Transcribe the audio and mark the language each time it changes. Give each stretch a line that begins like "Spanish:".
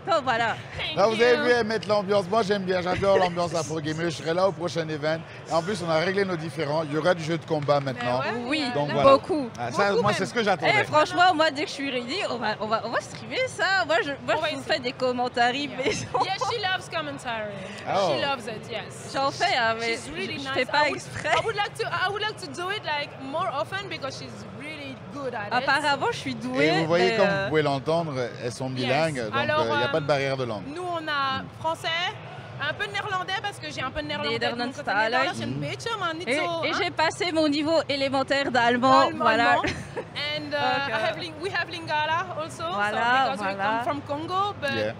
French: Donc voilà. Là, vous avez vu, elle mettre l'ambiance. Moi, j'aime bien, j'adore l'ambiance Afro Gamer. Je serai là au prochain event. Et en plus, on a réglé nos différends. Il y aura du jeu de combat maintenant. Oui, donc, beaucoup. Ça, moi, c'est ce que j'attendais. Franchement, moi, dès que je suis ready, on va streamer ça. Moi, je vous fais des commentaires.
English: Yeah, she loves commentary. She loves it, yes.
French: J'en fais, mais
English: really
French: je fais pas exprès.
English: I would like to do it like more often because she's really good at it.
French: Apparemment, je suis douée. Et vous voyez, comme vous pouvez l'entendre, elles sont bilingues. Donc, il n'y a pas de barrière de langue. Nous, on a français, un peu de néerlandais parce que j'ai un peu de néerlandais. Et j'ai passé mon niveau élémentaire d'allemand. Voilà.
English: And we have Lingala also.
French: Voilà,
English: so because we come from Congo, but